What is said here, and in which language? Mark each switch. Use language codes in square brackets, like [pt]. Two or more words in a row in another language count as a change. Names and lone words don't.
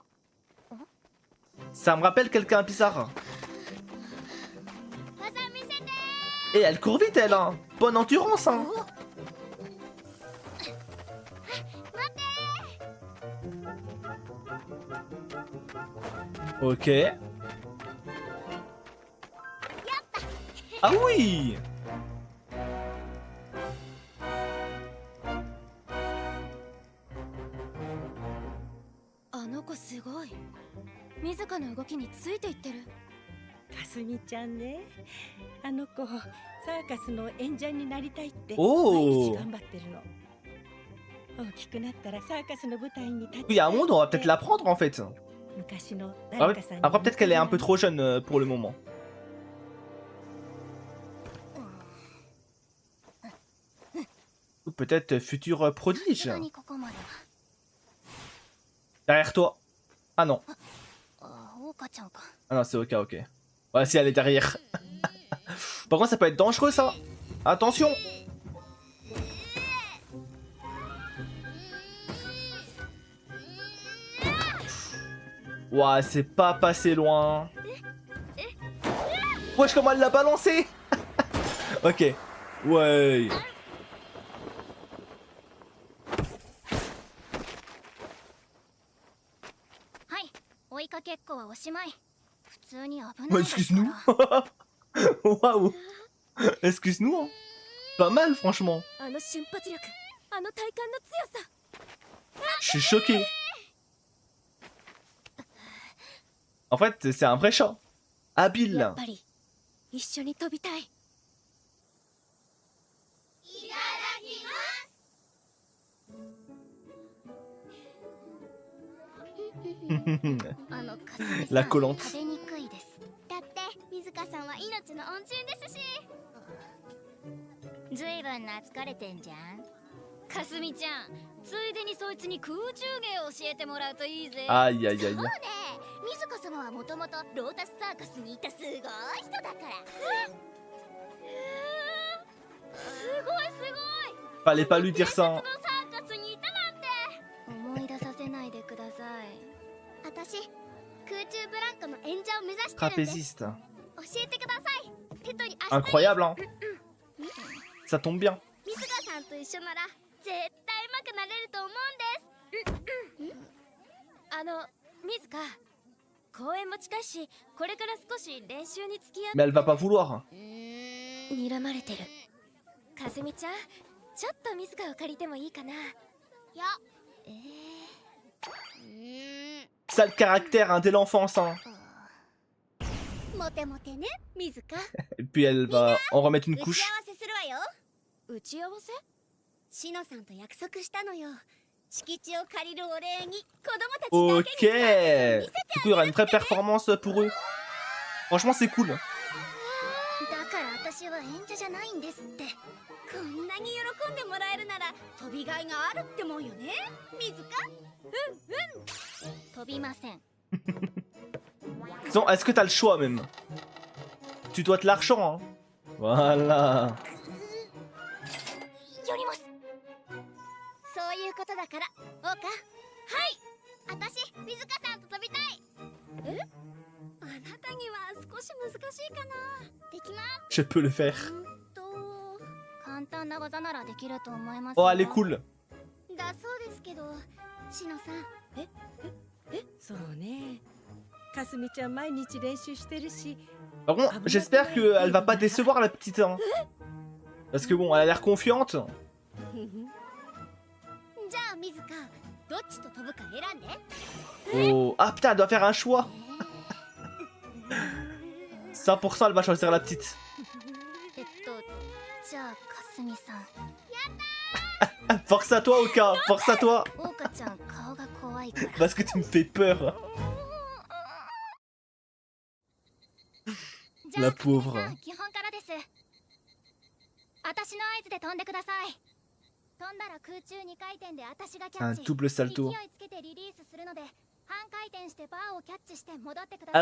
[fr] Ça me rappelle quelqu'un bizarre. Et elle court vite, elle, hein. Bonne endurance, hein. Ok. Ah oui. [ja] あの子すごい。自らの動きについていってる。かすみちゃんね、あの子サーカスの演者になりたいって毎おー日頑張ってるの。大きくなったらサーカスの舞台に立ち [fr] Il y a un monde, on va peut-être l'apprendre en fait. [ja] 昔の [fr] Après, [ja] 誰かさんに [fr] après, peut-être qu'elle est un peu trop jeune pour le moment. Ou peut-être futur prodige. [ja] さすがにここまで [fr] Derrière toi. Ah non. [ja] は。あ、桜花ちゃんか。 [fr] Ah non, c'est ok, ok. Ouais, si elle est derrière. Par contre, ça peut être dangereux ça. Attention. Ouah, c'est pas passé loin. Wesh, comment elle l'a balancé. Ok. Ouais. [ja] はい、追いかけっこはおしまい。普通に危ない [fr] Bah, [ja] ですか [fr] excuse-nous. [ja] ら。 [fr] Waouh. Excuse-nous. Hein. Pas mal, franchement. [ja] あの瞬発力、あの体幹の強さ。 [fr] Je suis choqué. En fait, c'est un vrai chat. Habile. [ja] やっぱり一緒に飛びたい。いただきます。あのかすみさん、 [fr] La collante. [ja] 食べにくいです。だって水香さんは命の恩人ですし。ずいぶん懐かれてんじゃん。かすみちゃん、ついでにそいつに空中芸を教えてもらうといいぜ。 [fr] Aïe, aïe, aïe. [ja] そうね、水香様はもともとロータスサーカスにいたすごい人だから。すごいすごい。 [fr] Fallait pas lui dire ça. [ja] のサーカスにいたなんて。思い出させないでください。私、空中ブランコの演者を目指してるんです。 [fr] Trapéziste. [ja] 教えてください。手取り足取り。 [fr] Incroyable, hein. Ça tombe bien. [ja] 水香さんと一緒なら絶対上手くなれると思うんです。水香、公演も近いし、これから少し練習に付き合 [fr] Mais elle va pas vouloir. [ja] 睨まれてる。かすみちゃん、ちょっと水香を借りてもいいかな。いや、 [fr] Sale caractère, hein, dès l'enfance. Hein. [ja] モテモテね、水香。 [fr] Et puis elle va en remettre une [ja] 打ち合 [fr] couche. [ja] わせするわよ。打ち合わせ？しのさんと約束したのよ。 敷地を借りるお礼に子供たちだ [fr] Ok. [ja] けに [fr] Du coup, il y aura une vraie performance pour eux. Franchement, c'est cool. [ja] だから私は演者じゃないんですって。こんなに喜んでもらえるなら飛びがいがあるってもんよね、水香。飛びません。 [fr] Sinon, est-ce que t'as le choix même? Tu dois de l'argent, hein. Voilà. [ja] 寄ります。そういうことだから、おうか。はい。私、水香さんと飛びたい。え？あなたには少し難しいかな。できます。 [fr] Je peux le faire. [ja] 簡単な技ならできると思います。 [fr] Oh, elle est cool. [ja] だそうですけど、しのさん。そうね。かすみちゃん毎日練習してるし。 [fr] Par contre, j'espère qu'elle va pas décevoir la petite. Hein. Parce que bon, elle a l'air confiante. [ja] じゃあ水香、どっちと飛ぶか選んで。 [fr] Oh. Ah putain, elle doit faire un choix. 100% elle va choisir la petite. [ja] じゃあかすみさん。 [fr] Force à toi, Oka. Force à toi. [ja] おうかちゃん顔が怖いから。 [fr] Parce que tu me fais peur. La pauvre. [ja] 基本からです。私の合図で飛んでください。飛んだら空中2回転で私がキャッ [fr] Un [ja] チ。 [fr] double salto. [ja] 勢いつけてリリースするので、半回転してバーをキャッチして戻ってください。